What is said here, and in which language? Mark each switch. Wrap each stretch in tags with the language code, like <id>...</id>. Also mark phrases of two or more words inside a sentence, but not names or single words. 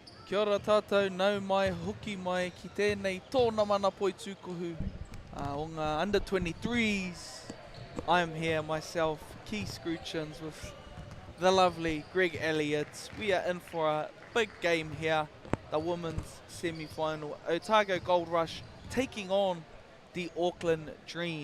<mi>Kia ora tātou, nau mai, hoki mai, ki tēnei tōna mana poi tūkohu o ngā under 23s.</mi> <en>I am here myself, Keith Scrutchins, with the lovely Greg Elliott. We are in for a big game here, the women's semi-final. Otago Gold Rush taking on the Auckland Dream.</en>